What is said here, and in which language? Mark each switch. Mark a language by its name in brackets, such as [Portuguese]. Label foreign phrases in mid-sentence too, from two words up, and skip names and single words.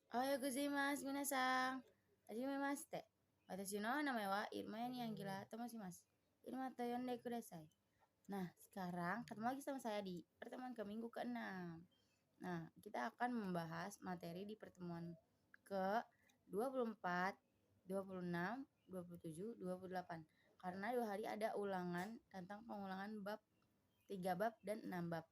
[Japanese] おはようございます、皆さん。はじめまして。私の名前は Irma Yangira ともします. Irma と呼んでください. [Indonesian] Nah, sekarang ketemu lagi sama saya di pertemuan ke minggu ke-6. Nah, kita akan membahas materi di pertemuan ke-24, 26, 27, 28. Karena 2 hari ada ulangan tentang pengulangan bab 3 bab dan 6 bab.